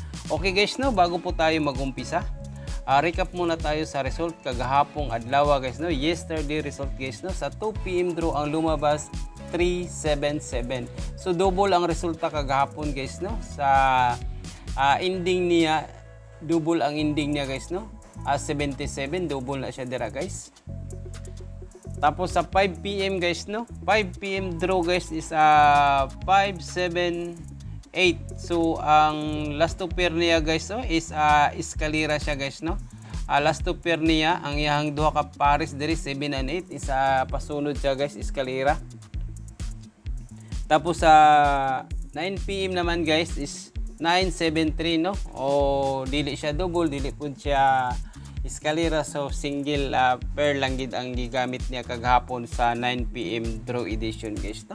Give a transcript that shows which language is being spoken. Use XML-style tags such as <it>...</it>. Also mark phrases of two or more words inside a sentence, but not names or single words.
<tl>Okay guys, no, bago po tayo mag-umpisa, recap muna tayo sa result</tl> <ceb>kagahapong adlaw</ceb> <tl>guys, no.</tl> <en>Yesterday result</en> <tl>guys, no, sa 2 PM draw ang lumabas 377.</tl> <ceb>So double ang resulta kagahapon guys, no. Sa ending niya, double ang ending niya guys, no. 77, double na siya dira guys. Tapos sa 5 PM guys, no, 5 PM draw guys is 578. So ang</ceb> <en>last two pair</en> <ceb>niya guys, no, is Escalera siya guys, no.</ceb> <en>Last two pair</en> <ceb>niya ang iyang duha ka pares diri 7 and 8 is pasunod siya guys, Escalera. Tapos sa 9 PM naman guys is 973, no, o dili siya double, dili pud siya Escalera, so</ceb> <en>single pair</en> <ceb>lang gid ang gigamit niya kagahapon sa 9 PM</ceb> <en>draw edition</en> <ceb>guys, no.</ceb>